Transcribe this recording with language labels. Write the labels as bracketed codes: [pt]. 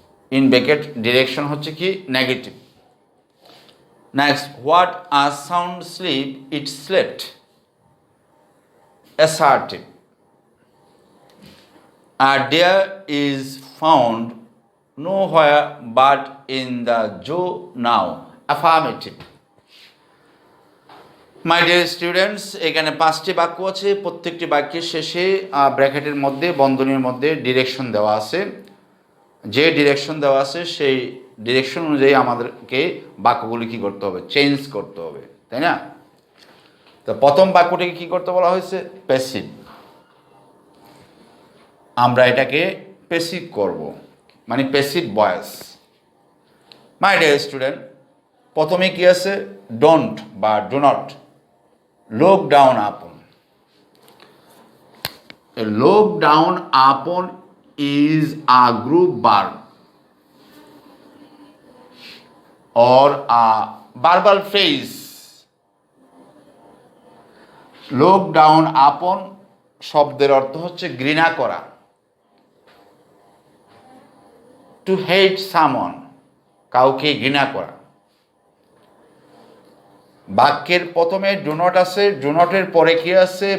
[en] In bracket direction [bn] হচ্ছে কি? [en] Negative. Next, what a sound sleep it slept. Assertive. A deer is found nowhere but in the zoo now. Affirmative. My dear students, [bn] এখানে 5টি বাক্য আছে। প্রত্যেকটি বাক্যের শেষে ব্র্যাকেটের মধ্যে বন্ধনীর মধ্যে ডিরেকশন দেওয়া আছে। যে ডিরেকশন দেওয়া আছে সেই ডিরেকশন অনুযায়ী আমাদেরকে বাক্যগুলি কী করতে হবে? চেঞ্জ করতে হবে, তাই না? তো প্রথম বাক্যটিকে কী করতে বলা হয়েছে? প্যাসিভ। আমরা এটাকে প্যাসিভ করব, মানে passive voice. [en] my dear student, [bn] প্রথমে কি আছে? ডোন্ট বা do not. [en] Look down upon. A look down upon is a group verb or a verbal phrase. [bn] Look down upon শব্দের অর্থ হচ্ছে ঘৃণা করা। [en] To hate someone, [bn] কাউকে ঘৃণা করা। বাক্যের প্রথমে ডু নট আছে, ডু নটের পরে কি আছে?